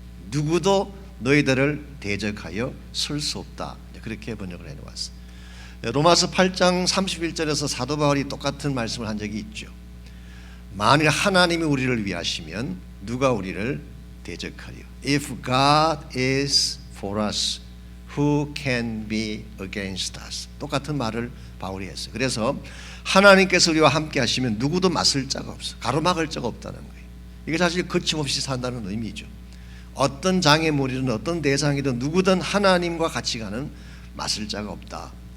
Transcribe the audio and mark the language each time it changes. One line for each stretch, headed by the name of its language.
Korean: 누구도 너희들을 대적하여 설 수 없다. 그렇게 번역을 해놓았어요. 로마서 8장 31절에서 사도 바울이 똑같은 말씀을 한 적이 있죠. 만일 하나님이 우리를 위하시면 누가 우리를 대적하리요?
English: If God is for us, who can be against us?
Korean: 똑같은 말을 바울이 했어요. 그래서 하나님께서 우리와 함께 하시면 누구도 맞설 자가 없어, 가로막을 자가 없다는 거예요. 이게 사실 거침없이 산다는 의미죠. 어떤 장애물이든 어떤 대상이든 누구든 하나님과 같이 가는 맞설 자가 없다.